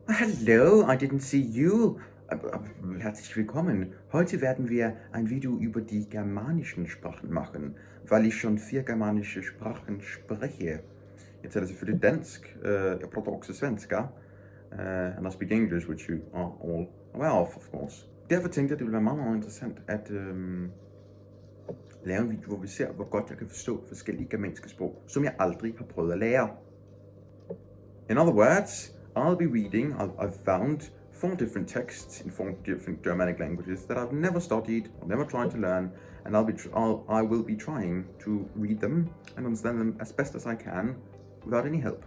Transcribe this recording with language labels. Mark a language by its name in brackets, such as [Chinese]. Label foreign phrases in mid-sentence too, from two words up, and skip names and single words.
[German] Hallo, [English] I didn't see you. [German] Herzlich willkommen. Heute werden wir ein Video über die germanischen Sprachen machen, weil ich schon 4 germanische Sprachen spreche. [Swedish] Jag talar för det dansk, jag pratar också svenska, [English] and I speak English, which you are all aware of course. [Danish] Derfor tænkte jeg, det ville være meget interessant at lave en video, hvor vi ser, hvor godt jeg kan forstå forskellige germanske sprog, som jeg aldrig har prøvet at lære. [English] In other words, I'll be reading, I've found 4 different texts in 4 different Germanic languages that I've never studied or never tried to learn, and I will be trying to read them and understand them as best as I can without any help.